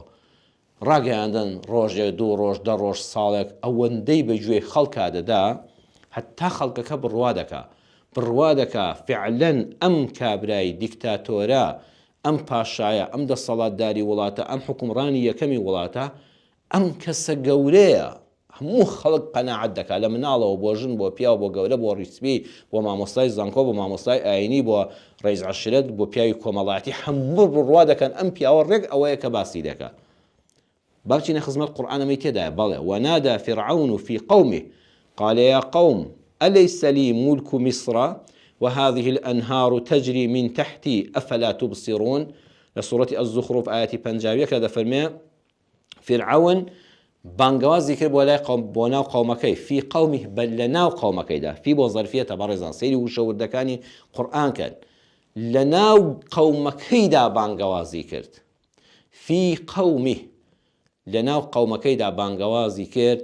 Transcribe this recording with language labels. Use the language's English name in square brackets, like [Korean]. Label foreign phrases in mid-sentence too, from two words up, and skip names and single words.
[Central Kurdish] ڕاگەیاندن ڕۆژێک 2 ڕۆژ 10 ڕۆژ ساڵێک ئەوەندەی بەگوێی خەڵکا دەدا هەتا خەڵکەکە بڕوا دەکا فعلەن ئەم کابرای دیکتاتۆرە، ئەم پاشایە، ئەم دەسەڵاتداری وڵاتە، ئەم حکومڕانی یەکەمی وڵاتە، ئەم کەسە گەورەیە. هەموو خەڵک قەناعەت دەکا لە مناڵەوە بۆ ژن بۆ پیا بۆ گەورە بۆ ڕیسپی بۆ مامۆستای زانکۆ بۆ مامۆستای ئاینی بۆ ڕێز عەشرەت بۆ پیاوی کۆمەڵایەتی هەموو بڕوا دەکەن ئەم پیاوە ڕێک ئەوەیە کە باسی دەکات. بابچینە خزمەت قورئانەمەی تێدایە بەڵێ [Arabic] ونادى فرعون في قومه قال يا قوم أليس لي ملك مصر وهذه الأنهار تجري من تحتي أفلا تبصرون. لسورة الزخرف آية 50 كذا [Central Kurdish] فرمي فرعون بانگوازی کرد بۆ ناو قەومەکەی [Arabic] فی قەومی [Central Kurdish] بەل لە ناو قەومەکەیدا فی بۆ زەرفیەتە بەڕێزان سەیری وشەوردەکانی قورئان کرد لە ناو قەومەکەیدا بانگەوازی کرد [Arabic] فی قەومی [Central Kurdish] لە ناو قەومەکەیدا بانگەوازی کرد.